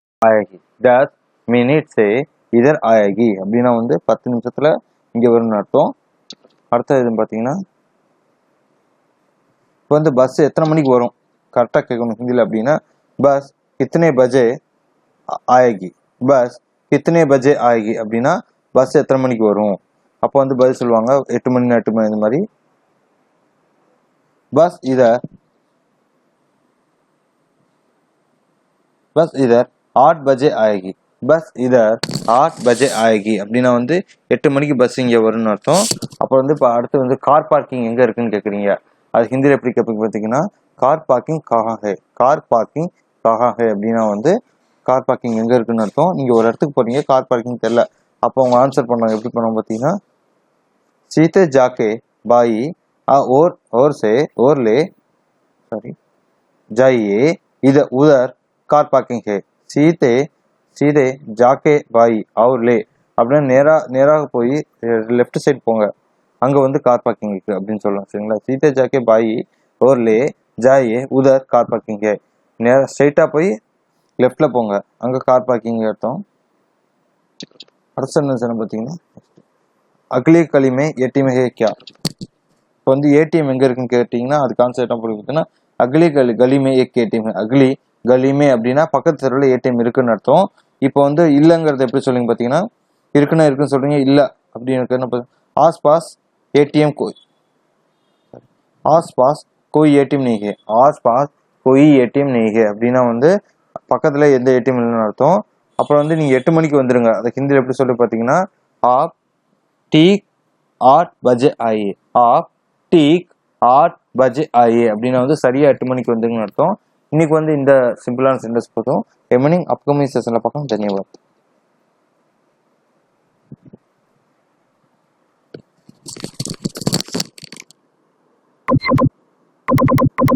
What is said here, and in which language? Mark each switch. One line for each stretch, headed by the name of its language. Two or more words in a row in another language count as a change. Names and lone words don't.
Hindi: आएगी. 10 minutes से इधर आएगी
Tamil: அப்படின்னா வந்து 10 நிமிஷத்துல இங்க வரும்னு அர்த்தம். அடுத்த இது பார்த்தீங்கன்னா இப்போ வந்து பஸ் எத்தனை மணிக்கு வரும் கரெக்டாக கேட்கணும் ஹிந்தியில் அப்படின்னா
Hindi: बस कितने बजे आएगी, बस कितने बजे आएगी
Tamil: அப்படின்னா பஸ் எத்தனை மணிக்கு வரும். அப்போ வந்து பதில் சொல்லுவாங்க 8 மணி 8 மணி இந்த மாதிரி.
Hindi: बस इधर 8 बजे आएगी, बस इधर 8 बजे आएगी
Tamil: அப்படின்னா வந்து 8 மணிக்கு பஸ் இங்கே வரும்னு அர்த்தம். அப்புறம் வந்து இப்போ அடுத்து வந்து
English: car parking
Tamil: எங்கே இருக்குன்னு கேட்குறீங்க. அது ஹிந்தியில் எப்படி கேட்பீங்க பார்த்தீங்கன்னா
Hindi: कार पार्किंग कहाँ है, कार पार्किंग कहाँ है
Tamil: அப்படின்னா வந்து
English: car parking
Tamil: எங்கே இருக்குன்னு அர்த்தம். நீங்கள் ஒரு இடத்துக்கு போகிறீங்க
English: car parking
Tamil: தெரில, அப்போ அவங்க ஆன்சர் பண்ணுறாங்க எப்படி பண்ணுவாங்க பார்த்தீங்கன்னா
Hindi: सीधे जाके बाई और से और ले सॉरी जाइए इधर उधर कार पार्किंग है. सीधे जाके बाई और ले
Tamil: அப்படின்னா நேராக போய்
English: left side
Tamil: போங்க அங்கே வந்து
English: car parking
Tamil: இருக்கு அப்படின்னு சொல்லலாம். சரிங்களா.
Hindi: सीधे जाके बाईं ओर ले जाइए उधर कार पार्किंग है,
Tamil: நேராக ஸ்ட்ரைட்டாக போய் லெஃப்டில் போங்க அங்கே
English: car parking
Hindi: அர்த்தம்.
Tamil: அடுத்த சென்டென்ஸ் என்ன பார்த்தீங்கன்னா
Hindi: अगली गली में एटीएम है क्या.
Tamil: இப்போ வந்து ஏடிஎம் எங்கே இருக்குன்னு கேட்டிங்கன்னா அது கான்செப்ட் என்ன பார்த்தீங்கன்னா
Hindi: अगली गली में एक एटीएम, अगली गली में
Tamil: அப்படின்னா பக்கத்து தெருவில் ஏடிஎம் இருக்குன்னு அர்த்தம். இப்போ வந்து இல்லைங்கிறது எப்படி சொல்லுங்க பார்த்தீங்கன்னா இருக்குன்னு சொல்றீங்க, இல்லை அப்படின்னு என்ன
Hindi: आसपास एटीएम आसपास कोई एटीएम नहीं है, आसपास कोई एटीएम नहीं है
Tamil: அப்படின்னா வந்து பக்கத்தில் எந்த ஏடிஎம் இல்லைன்னு அர்த்தம். அப்புறம் வந்து நீங்கள் 8 மணிக்கு வந்துடுங்க, அதை ஹிந்தியில் எப்படி சொல்லி பார்த்தீங்கன்னா
Hindi: आप ठीक 8 बजे आइए, आप ठीक 8 बजे आइए
Tamil: அப்படின்னா வந்து சரியா 8 மணிக்கு வந்துருங்கன்னு அர்த்தம். இன்னைக்கு வந்து இந்த சிம்பிளான சென்டென்ஸ் போதும்.
English: remaining upcoming session பார்க்கலாம்.
Hindi: தன்யவாத்.